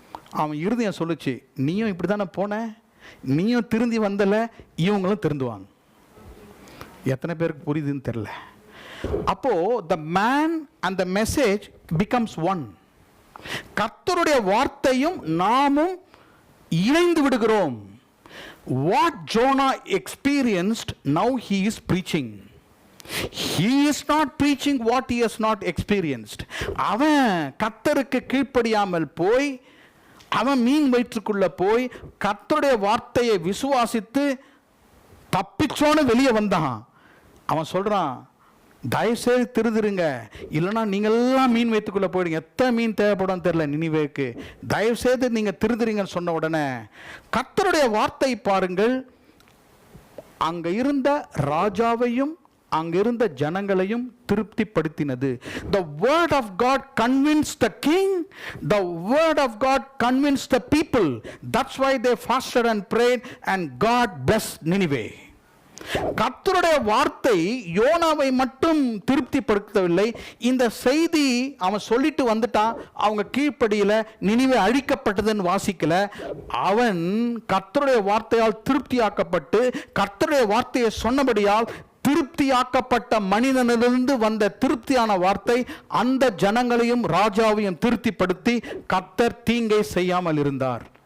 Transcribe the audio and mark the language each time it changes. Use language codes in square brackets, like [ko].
[ta] அவன் இருதயம் சொல்லுச்சு, நீயும் இப்படி தானே போன, நீயும் திருந்தி வந்தல, இவங்களும் திருந்துவாங்க. எத்தனை பேருக்கு புரியுதுன்னு தெரியல. அப்போ [en] the man and the message becomes one. [ta] கர்த்தருடைய வார்த்தையும் நாமும் இணைந்து விடுகிறோம். [en] What Jonah experienced, now he is preaching. He is not preaching what he has not experienced. [ta] அவன் கர்த்தருக்கு கீழ்ப்படியாமல் போய், அவன் மீன் வயிற்றுக்குள்ள போய் கர்த்தருடைய வார்த்தையை விசுவாசித்து தப்பிச்சோன்னு வெளியே வந்தான். அவன் சொல்றான், தயவுசெய்து திருந்துருங்க, இல்லைன்னா நீங்கள்லாம் மீன் வயிற்றுக்குள்ள போயிடுங்க. எத்தனை மீன் தேவைப்படும் தெரியல நினிவேக்கு, தயவுசெய்து நீங்க திருந்துறீங்கன்னு சொன்ன உடனே கர்த்தருடைய வார்த்தை பாருங்கள், அங்க இருந்த ராஜாவையும் அங்க இருந்த ஜனங்களையும் திருப்திப்படுத்தினது. [en] The word of God convinced the king, the word of God convinced the people. That's why they fasted and prayed and God blessed Nineveh. [ta] கர்த்தருடைய வார்த்தை யோனாவை மட்டும் திருப்திப்படுத்தவில்லை. இந்த செய்தி அவன் சொல்லிட்டு வந்துட்டான், அவங்க கீழ்ப்படியில, நினிவே அழிக்கப்பட்டதுன்னு வாசிக்கல. அவன் கர்த்தருடைய வார்த்தையால் திருப்தியாக்கப்பட்டு கர்த்தருடைய வார்த்தையை சொன்னபடியால் திருப்தியாக்கப்பட்ட மனிதனிலிருந்து வந்த திருப்தியான வார்த்தை அந்த ஜனங்களையும் ராஜாவையும் திருப்திப்படுத்தி கர்த்தர் தீங்கை செய்யாமல் இருந்தார்.